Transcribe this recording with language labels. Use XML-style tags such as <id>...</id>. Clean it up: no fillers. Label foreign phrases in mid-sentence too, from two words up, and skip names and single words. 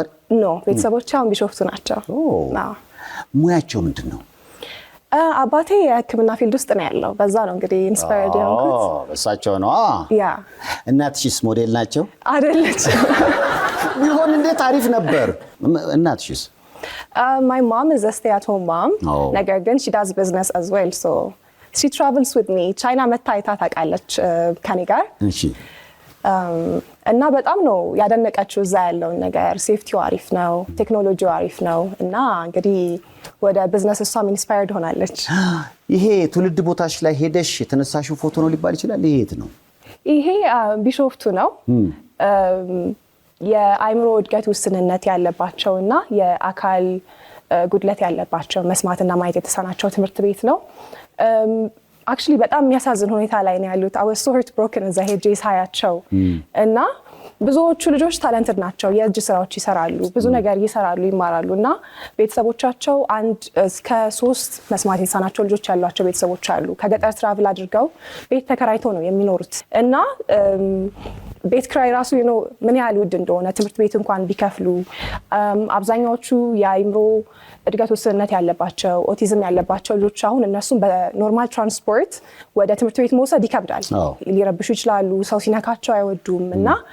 <am>ኖ ቤተሰቦች አሁን ቢሾፍቱ ናቸው። ሙያቸው ምንድን ነው? አባቴ የሕክምና ፊልድ ውስጥ ነው ያለው። በዛ ነው እንግዲህ ኢንስፓየርድ የሆንኩት። እሳቸው ነው። እናትሽስ ሞዴል ናቸው? አይደለችም። ቢሆን እንዴት አሪፍ ነበር። እናትሽስ?</am> <en>My mom is a stay-at-home mom.</en> <am>ነገር ግን</am> <en>she does business as well, so she travels with me.</en> <am>ቻይና መታ አይታ ታውቃለች ከኔ ጋር። እና በጣም ነው ያደነቀችው እዛ ያለውን ነገር። ሴፍቲው አሪፍ ነው፣ ቴክኖሎጂው አሪፍ ነው። እና እንግዲህ ወደ ቢዝነስ እሷም ኢንስፓየርድ ሆናለች። ይሄ ትውልድ ቦታሽ ላይ ሄደሽ የተነሳሽው ፎቶ ነው ሊባል ይችላል? ይሄ የት ነው? ይሄ ቢሾፍቱ ነው። የአይምሮ እድገት ውስንነት ያለባቸው እና የአካል ጉድለት ያለባቸው መስማትና ማየት የተሳናቸው ትምህርት ቤት ነው። አክቹሊ በጣም የሚያሳዝን ሁኔታ ላይ ነው ያሉት።</am> <en>I was so heartbroken</en> <am>እዛ ሄጄ ሳያቸው እና ብዙዎቹ ልጆች ታለንትድ ናቸው። የእጅ ስራዎች ይሰራሉ፣ ብዙ ነገር ይሰራሉ፣ ይማራሉ። እና ቤተሰቦቻቸው 1 እስከ 3 መስማት የተሳናቸው ልጆች ያሏቸው ቤተሰቦች አሉ። ከገጠር ትራቭል አድርገው ቤት ተከራይተው ነው የሚኖሩት። እና ቤት ክራይ ራሱ ምን ያህል ውድ እንደሆነ ትምህርት ቤት እንኳን ቢከፍሉ አብዛኛዎቹ የአይምሮ እድገት ውስንነት ያለባቸው ኦቲዝም ያለባቸው ልጆች አሁን እነሱም በኖርማል ትራንስፖርት ወደ ትምህርት ቤት መውሰድ ይከብዳል። ሊረብሹ ይችላሉ፣ ሰው ሲነካቸው አይወዱም። እና</am>